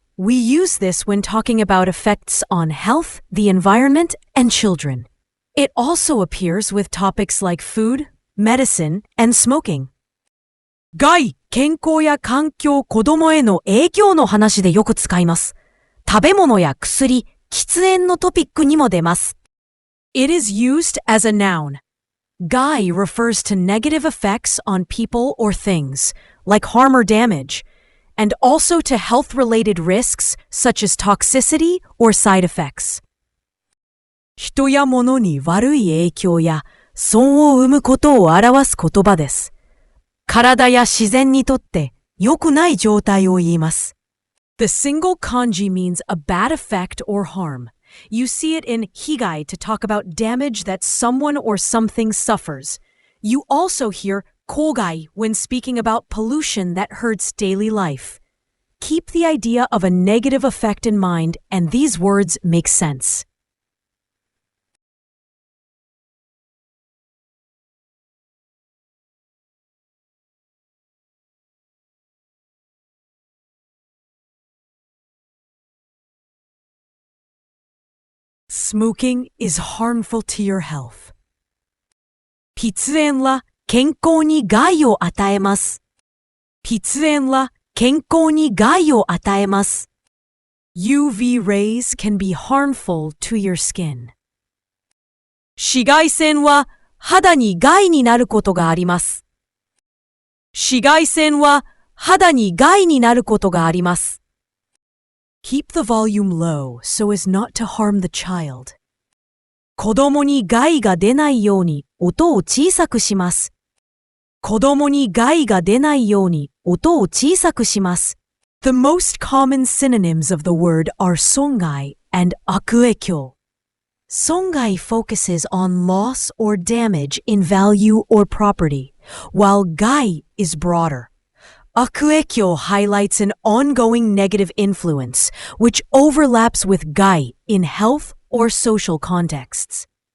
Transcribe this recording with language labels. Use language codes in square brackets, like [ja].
[en] We use this when talking about effects on health, the environment, and children. It also appears with topics like food, medicine, and smoking. [ja] 害、健康や環境、子供への影響の話でよく使います。食べ物や薬、喫煙のトピックにも出ます。 [en] It is used as a noun. 害 refers to negative effects on people or things, like harm or damage, and also to health-related risks such as toxicity or side effects. [ja] 人や物に悪い影響や損を生むことを表す言葉です。体や自然にとって良くない状態を言います。 [en] The single kanji means a bad effect or harm. You see it in higai to talk about damage that someone or something suffers. You also hear kogai when speaking about pollution that hurts daily life. Keep the idea of a negative effect in mind, and these words make sense. Smoking is harmful to your health. [ja] 喫煙は健康に害を与えます。喫煙は健康に害を与えます。 [en] UV rays can be harmful to your skin. [ja] 紫外線は肌に害になることがあります。紫外線は肌に害になることがあります。 [en] Keep the volume low so as not to harm the child. [ja] 子供に害が出ないように音を小さくします。子供に害が出ないように音を小さくします。 [en] The most common synonyms of the word are songai and 悪影響。 Songai focuses on loss or damage in value or property, while gai is broader. 悪影響 highlights an ongoing negative influence, which overlaps with gai in health or social contexts.